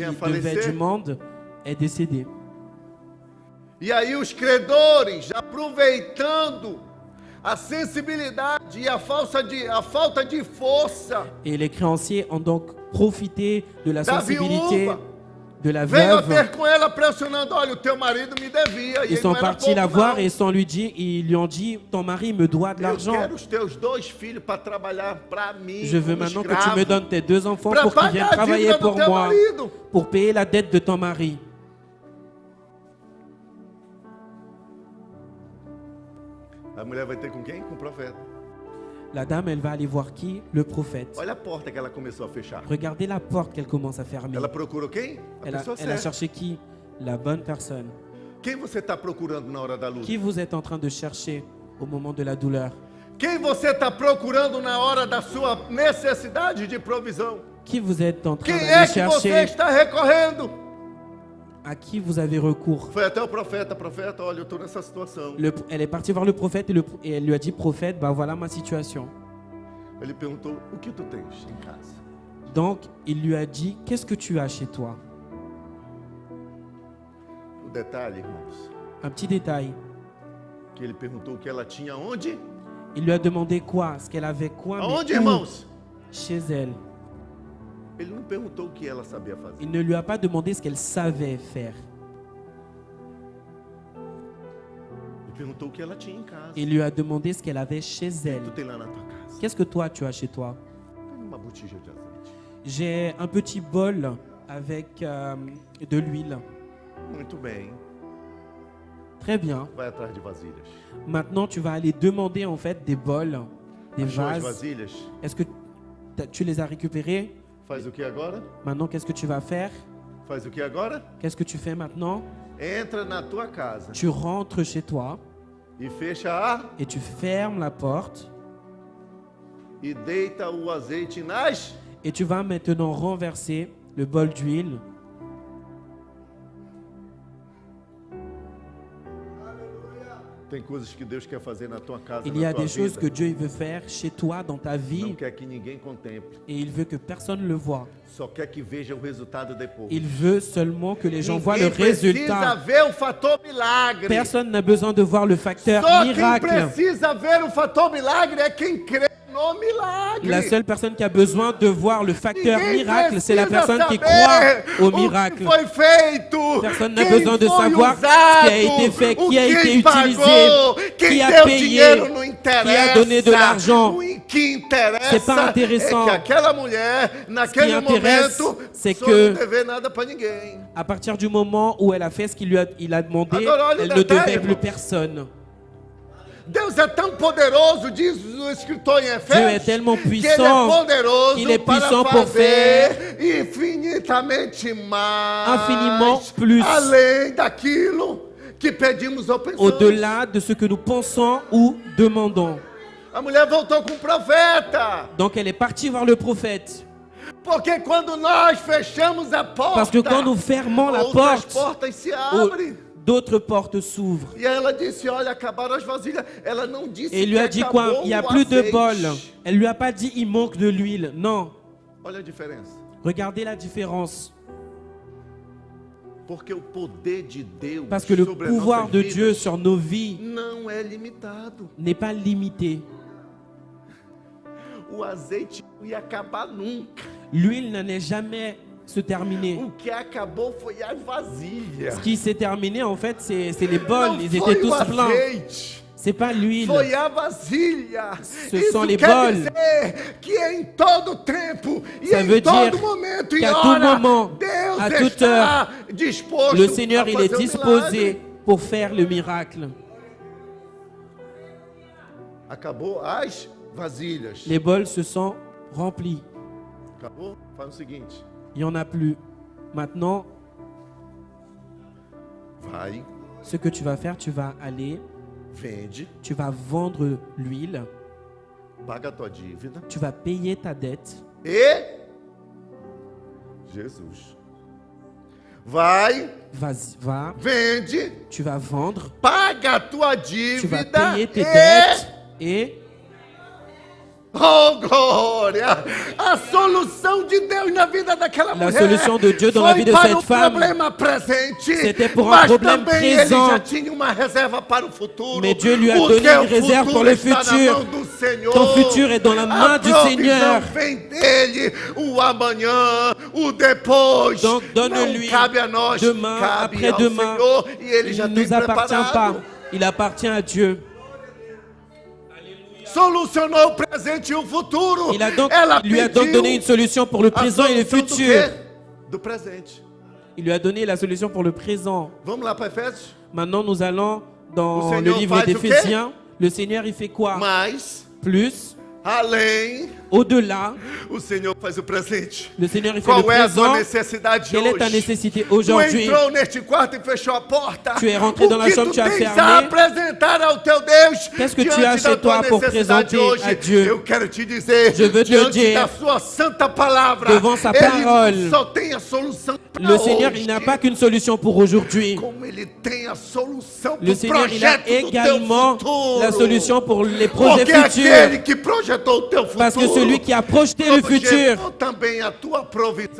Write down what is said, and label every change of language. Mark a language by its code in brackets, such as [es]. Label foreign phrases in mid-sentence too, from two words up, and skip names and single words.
[fr] vient à devait [pt] falecer. [fr] du monde est décédé. [pt] E aí os credores, aproveitando a sensibilidade e a falta de força, [fr] Et les créanciers ont donc profité de la [pt] da [fr] sensibilité [pt] viúva, [fr] de la [pt] veio a [fr] veuve. [pt] ter com ela pressionando, olha, o teu marido me devia. E [fr] Ils [pt] ele [fr] sont [pt] não era [fr] partis la [pt] pouco, [fr] voir [pt] não. [fr] et ils lui ont dit, ton mari me doit de [pt] Eu [fr] l'argent. [pt] quero os teus 2 filhos para trabalhar para mim. [fr] Je veux [pt] como [fr] maintenant que [pt] escravo, [fr] tu me donnes tes 2 enfants [pt] para [fr] pour qu'ils viennent [pt] pagar a [fr] travailler [pt] dívida do [fr] pour [pt] teu [fr] moi, [pt] marido. [fr] pour payer la dette de ton mari. [pt] A mulher vai ter com quem? Com o profeta. [fr] La dame, elle va aller voir qui? Le prophète. [pt] Olha a porta que ela começou a fechar. [fr] Regardez la porte qu'elle commence à fermer. [pt] Ela procurou quem? A [fr] Elle a [pt] pessoa [fr] elle a [pt] certa. [fr] cherché qui? La bonne personne. [pt] Quem você está procurando na hora da luta? [fr] Qui vous êtes en train de chercher au moment de la douleur? [pt] Quem você está procurando na hora da sua necessidade de provisão? [fr] Qui vous êtes en train [pt] Quem [fr] de [pt] é que você [fr] chercher? [pt] está recorrendo? [fr] À qui vous avez recours? [pt] Foi até o profeta, olha, eu estou nessa situação. [fr] Elle est partie voir le prophète et elle lui a dit, prophète, bah voilà ma situation. [pt] Ele perguntou, o que tu tens em casa? [fr] Donc, il lui a dit, qu'est-ce que tu as chez toi? [pt] O detalhe, irmãos, [fr] Un petit détail. [pt] que ele perguntou o que ela tinha onde? [fr] Il lui a demandé quoi? Ce qu'elle avait quoi? Mais [pt] Aonde, [fr] où? [pt] irmãos? [fr] Chez elle. [pt] Ele não perguntou o que ela sabia fazer. [fr] Il ne lui a pas demandé ce qu'elle savait faire. [pt] Ele perguntou o que ela tinha em casa. [fr] Il lui a demandé ce qu'elle avait chez [pt] Tu [fr] elle. [pt] tem lá na tua casa? [fr] Qu'est-ce que toi, tu as chez toi? [pt] Tem uma botija de azeite. [fr] J'ai un petit bol avec de l'huile. [pt] Muito bem. [fr] Très bien. [pt] Vai atrás de vasilhas. [fr] Maintenant, tu vas aller demander en fait des bols, des [pt] Achou as [fr] vases. [pt] vasilhas? [fr] Est-ce que tu les as récupérés? [pt] Faz o que agora? [fr] Maintenant, qu'est-ce que tu vas faire? [pt] Faz o que agora? [fr] Qu'est-ce que tu fais maintenant? [pt] Entra na tua casa [fr] Tu rentres chez toi [pt] e fecha a [fr] et tu fermes la porte [pt] e deita o azeite nas. [fr] et tu vas maintenant renverser le bol d'huile. [pt] Tem coisas que Deus quer fazer na tua casa, [fr] Il y a [pt] na tua [fr] des choses [pt] vida. [fr] que Dieu il veut faire chez toi, dans ta [pt] Não [fr] vie, [pt] quer que ninguém contemple. [fr] et il veut que personne le voie. [pt] Só quer que veja o resultado depois. [fr] Il veut seulement que les gens voient le [pt] Ninguém precisa [fr] résultat. [pt] ver o fator milagre. [fr] Personne n'a besoin de voir le facteur [pt] Só quem [fr] miracle. [pt] precisa ver o fator milagre é quem crê no milagre. [fr] La seule personne qui a besoin de voir le facteur [pt] Ninguém [fr] miracle, c'est la [pt] precisa [fr] personne qui [pt] saber [fr] croit au [pt] o que [fr] miracle. [pt] foi feito, [fr] Personne n'a [pt] quem [fr] besoin de [pt] foi [fr] savoir [pt] usado, [fr] ce qui a été fait, [pt] o [fr] qui a été [pt] quem [fr] utilisé, [pt] pagou, quem [fr] qui a [pt] deu [fr] payé, [pt] dinheiro não [fr] qui [pt] interessa. [fr] a donné de l'argent. [pt] O que interessa [fr] C'est pas intéressant. [pt] é que aquela mulher, naquele [fr] intéresse, [pt] momento, [fr] c'est [pt] só [fr] que- [pt] não dever nada para ninguém. [fr] À partir du moment où elle a fait ce qu'il il a demandé, [pt] Agora, olha o [fr] elle ne [pt] detalhe, [fr] devait plus [pt] irmão. [fr] personne. [pt] Deus é tão poderoso, diz o escritor em [fr] Dieu est [pt] Efésios, [fr] tellement [pt] que ele é [fr] puissant, [pt] poderoso [fr] il est [pt] para [fr] puissant pour [pt] fazer infinitamente mais, [fr] Infiniment plus. [pt] além daquilo que pedimos ou pensamos. [fr] Au-delà de ce que nous pensons ou demandons. [pt] A mulher voltou com o profeta, [fr] Donc elle est partie voir le prophète. [pt] porque quando nós fechamos a porta, [fr] Parce que quand nous fermons la [pt] outras [fr] porte, [pt] portas se abrem. [fr] d'autres portes s'ouvrent. [pt] E aí ela disse, olha, acabaram as vasilhas. Ela não disse [fr] Et il lui [pt] que [fr] a dit [pt] acabou [fr] quoi? Il n'y a [pt] o [fr] plus de [pt] azeite. [fr] bol. Elle lui a pas dit il manque de l'huile. Non. [pt] Olha a diferença. [fr] Regardez la différence. [pt] Porque o poder de Deus [fr] Parce que le [pt] sobre as [fr] pouvoir [pt] nossas [fr] de [pt] vidas [fr] Dieu sur nos vies [pt] não é limitado. [fr] n'est pas limité. [pt] O azeite não ia acabar nunca. [fr] L'huile n'allait jamais se terminer. [pt] O que acabou foi as vasilhas. [fr] Ce qui s'est terminé, en fait, c'est les bols. [pt] Não [fr] Ils [pt] foi [fr] étaient [pt] o [fr] tous pleins. [pt] azeite. [fr] C'est pas l'huile. [pt] Foi a vasilha. [fr] Ce [pt] Isso [fr] sont les [pt] quer [fr] bols. [pt] dizer que em todo tempo e [fr] Ça [pt] em [fr] veut [pt] todo [fr] dire [pt] momento e [fr] qu'à tout [pt] hora, [fr] moment, [pt] Deus [fr] à toute [pt] está disposto [fr] Le Seigneur, [pt] a [fr] il est [pt] fazer [fr] disposé [pt] milagre. [fr] pour faire le miracle. [pt] Acabou as vasilhas. [fr] Les bols se sont remplis. [pt] Acabou? Faz o seguinte. [fr] Il n'y en a plus. Maintenant, [pt] Vai, [fr] ce que tu vas faire, tu vas aller, [pt] vende, [fr] tu vas vendre l'huile, [pt] paga a tua dívida [fr] tu vas payer ta dette. [pt] e Jesus. Vai, [fr] Va, [pt] vende, [fr] tu vas vendre, [pt] paga a tua [fr] tu vas [pt] dívida [fr] payer tes [pt] e... [fr] dettes et [pt] Oh, glória! A solução de Deus na vida daquela [fr] La [pt] mulher [fr] solution de Dieu dans la vie de [pt] foi para [fr] cette [pt] o [fr] femme, [pt] problema presente, [fr] c'était pour un [pt] mas [fr] problème [pt] também [fr] présent. [pt] ele já tinha uma reserva para o futuro. [fr] Mais Dieu lui a [pt] O [fr] donné [pt] teu [fr] une réserve pour [pt] futuro [fr] le [pt] está na [fr] futur. [pt] mão do Senhor. [fr] Ton futur est dans la main [pt] A [fr] du [pt] provisão [fr] Seigneur. [pt] vem dele, o amanhã, o depois. [fr] Donc [pt] Não [fr] donne-lui [pt] cabe a nós, [fr] demain, [pt] cabe [fr] après-demain. [pt] ao Senhor, e ele [fr] Il [pt] já [fr] ne [pt] tem [fr] nous appartient pas. [pt] preparado. [fr] Il appartient à Dieu. [pt] Solucionou o presente e o futuro. [fr] Il [pt] Ela [fr] lui a donc [pt] pediu [fr] donné une solution pour le [pt] a [fr] présent et le [pt] solução do [fr] futur. [pt] quê? Do presente. [fr] Il lui a donné la solution pour le présent. [pt] Vamos lá para Efésios? [fr] Maintenant, nous allons Le dans le Seigneur livre [pt] faz o quê? [fr] d'Éphésiens. Le Seigneur, il fait quoi? [pt] Mas, [fr] Plus, [pt] além [fr] Au-delà, [pt] o Senhor faz o presente. [fr] le Seigneur il fait le [pt] Qual é a tua [fr] présent. [pt] necessidade [fr] Quelle est ta [pt] hoje? [fr] nécessité [pt] Tu [fr] aujourd'hui? [pt] entrou neste quarto e fechou a porta. [fr] Tu es rentré dans la [pt] O [fr] chambre, [pt] que [fr] tu as [pt] tu tens a [fr] fermé. [pt] apresentar ao teu Deus [fr] Qu'est-ce que tu [pt] diante [fr] as [pt] da [fr] chez [pt] tua [fr] toi pour [pt] necessidade [fr] présenter [pt] hoje? [fr] à Dieu? [pt] Eu quero te dizer, [fr] Je veux te [pt] diante [fr] dire, [pt] da sua santa palavra, [fr] devant sa [pt] Ele [fr] parole, [pt] só tem a solução para [fr] Le Seigneur, [pt] hoje. [fr] il n'a pas qu'une solution pour aujourd'hui. [pt] Como Ele tem a solução [fr] Le [pt] para o [fr] Seigneur, il a [pt] projeto do teu [fr] également [pt] futuro. [fr] la solution pour les projets [pt] Porque aquele [fr] futurs. [pt] que projetou o teu futuro, [fr] Parce que celui qui a projeté le futur, [pt] projetou também a tua provisão.